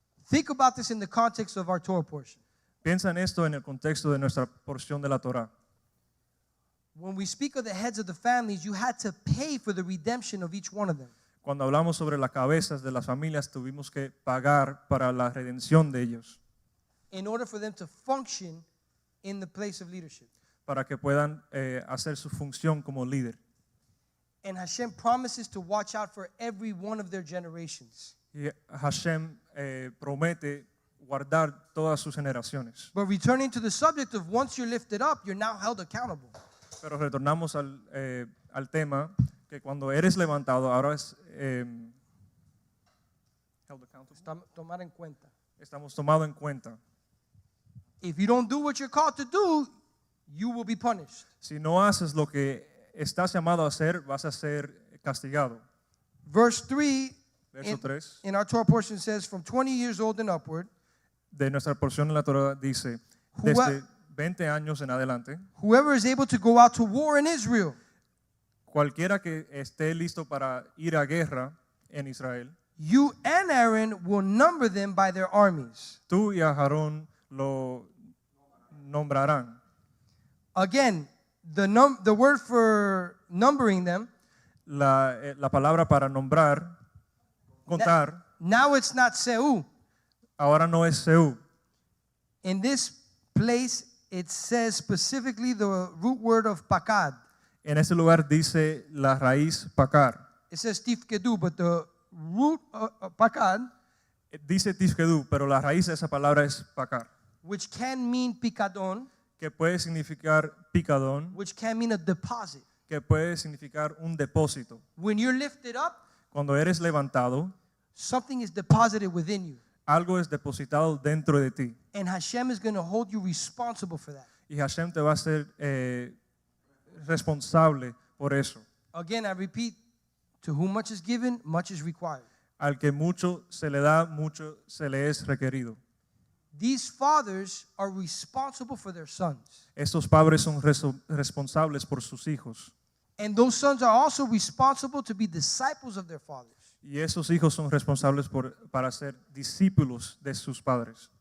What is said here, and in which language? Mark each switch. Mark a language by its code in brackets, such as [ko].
[en] think about this in the context of our Torah portion. [es] Piensa en esto en el contexto de nuestra porción de la Torá. [en] When we speak of the heads of the families, you had to pay for the redemption of each one of them. [es] Cuando hablamos sobre las cabezas de las familias, tuvimos que pagar para la redención de ellos, [en] In order for them to function in the place of leadership. [es] para que puedan hacer su función como líder. [en] And Hashem promises to watch out for every one of their generations. [es] Y Hashem promete guardar todas sus generaciones. [en] But returning to the subject of once you're lifted up, you're now held accountable. [es] Pero retornamos al tema que cuando eres levantado, ahora es [en] held accountable. [es] Tomar en cuenta. Estamos tomados en cuenta. [en] If you don't do what you're called to do, you will be punished. [es] Si no haces lo que estás llamado a hacer, vas a ser castigado. [en] Verse 3 [es] Verso 3 [en] in our Torah portion says, from 20 years old and upward, [es] de nuestra porción en la Torah dice, desde 20 años en adelante, [en] whoever is able to go out to war in Israel, [es] cualquiera que esté listo para ir a guerra en Israel, [en] you and Aaron will number them by their armies. [es] tú y a Aarón lo nombrarán. [en] Again, the word for numbering them, [es] La palabra para nombrar, contar, [en] now it's not Seu. [es] ahora no es Seu. [en] In this place, it says specifically the root word of pakad. [es] En ese lugar dice la raíz pakar. [en] It says tifkedu, but the root pakad, [es] Dice tifkedu, pero la raíz de esa palabra es pakar, [en] which can mean picadon, [es] que puede significar picadón, [en] which can mean a deposit. [es] que puede significar un depósito. [en] When you're lifted up, [es] Cuando eres levantado, [en] something is deposited within you. [es] algo es depositado dentro de ti. [en] And Hashem is going to hold you responsible for that. [es] Y Hashem te va a ser responsable por eso. [en] Again, I repeat, to whom much is given, much is required. [es] Al que mucho se le da, mucho se le es requerido. [en] These fathers are responsible for their sons. [es] Estos padres son responsables por sus hijos. [en] And those sons are also responsible to be disciples of their fathers. [es] Y esos hijos son responsables para ser discípulos de sus padres.